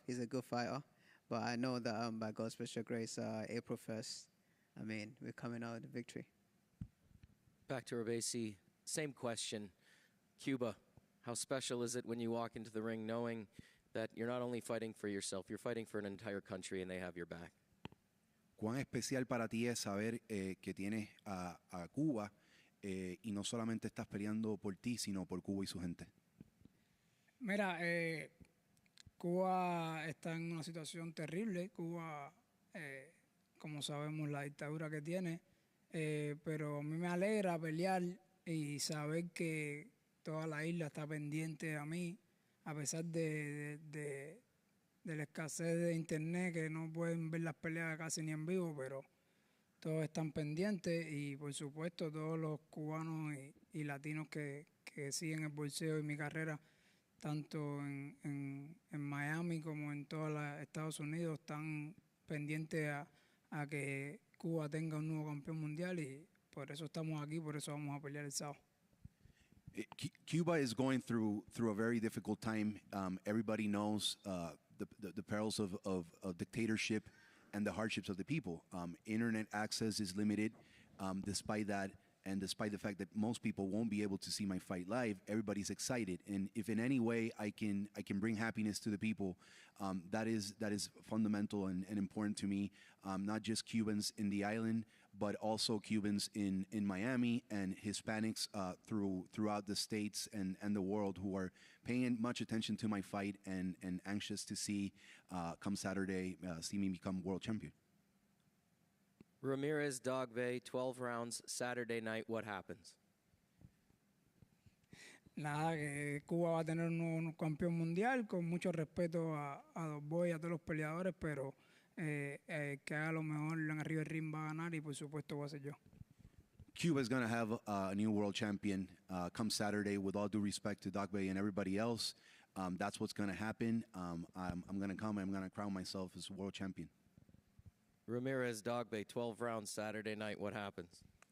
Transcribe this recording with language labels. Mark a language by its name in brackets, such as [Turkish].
[English] He's a good fighter, but I know that by God's special grace, April 1st, I mean, we're coming out with the victory. Back to Robeisy, same question. Cuba, how special is it when you walk into the ring knowing that you're not only fighting for yourself, you're fighting for an entire country and they have your back? [Spanish] ¿Cuán especial para ti es saber que tienes a Cuba y no solamente estás peleando por ti, sino por Cuba y su gente? Mira, Cuba está en una situación terrible. Cuba, como sabemos, la dictadura que tiene, pero a mí me alegra pelear y saber que toda la isla está pendiente a mí, a pesar de la escasez de internet, que no pueden ver las peleas casi ni en vivo, pero todos están pendientes y por supuesto todos los cubanos y latinos que siguen el boxeo y mi carrera, tanto en Miami como en todos los Estados Unidos, están pendientes a que Cuba tenga un nuevo campeón mundial y por eso estamos aquí, por eso vamos a pelear el sábado. [English] Cuba is going through a very difficult time. Everybody knows the perils of dictatorship and the hardships of the people. Internet access is limited. Despite that, and despite the fact that most people won't be able to see my fight live, everybody's excited. And if in any way I can bring happiness to the people, that is fundamental and important to me. Not just Cubans in the island, but also Cubans in Miami and Hispanics throughout the states and the world who are paying much attention to my fight and anxious to see come Saturday, see me become world champion. Ramírez, Dogboe, 12 rounds, Saturday night, what happens? [Spanish] Nada, que Cuba va a tener un nuevo campeón mundial, con mucho respeto a Dogboe y a todos los peleadores, pero que haga lo mejor en arriba del ring va a ganar y por supuesto voy a ser yo. [English] Cuba is going to have a new world champion come Saturday. With all due respect to Dogboe and everybody else, that's what's going to happen. I'm going to come and I'm going to crown myself as world champion. Ramírez, Dogboe, 12 rounds, Saturday night, what happens?